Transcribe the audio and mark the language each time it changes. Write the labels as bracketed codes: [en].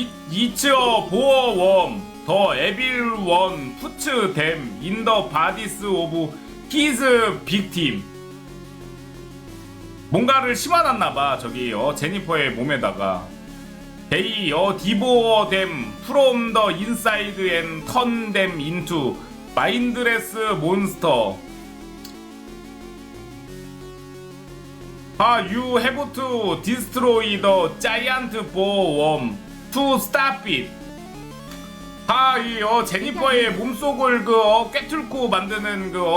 [en] 이츠어 보어웜 더 에빌 원 푸츠 댐 인더 바디스 오브 히즈 빅팀. [ko] 뭔가를 심어놨나봐 저기 제니퍼의 몸에다가. [en] 데이 디보어 댐 프롬 더 인사이드 앤 턴 댐 인투 마인드레스 몬스터. You have to destroy the giant boarworm to stop it. [ko] 제니퍼의 몸속을 꿰뚫고 만드는